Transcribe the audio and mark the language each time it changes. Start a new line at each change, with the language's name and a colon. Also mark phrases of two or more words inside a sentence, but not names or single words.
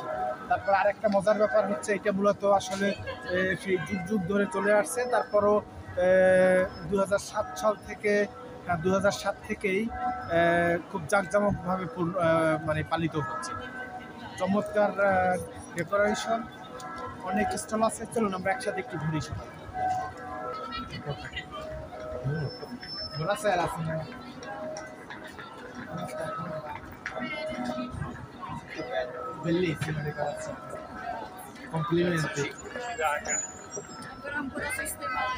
Bangla: তারপর আরেকটা মজার ব্যাপার হচ্ছে, এটা মূলত আসলে সেই যুগ যুগ ধরে চলে আসছে। তারপরও 2007 সাল থেকে 2007 থেকেই খুব জাঁকজমকভাবে মানে পালিত হচ্ছে। চমৎকার ডেকোরেশন, অনেক স্টল আছে। চলুন আমরা একসাথে একটু ঘুরি সবাই।
Italian: Buonasera signora. Bellissima decorazione. Complimenti. Ancora un po' da sistemare.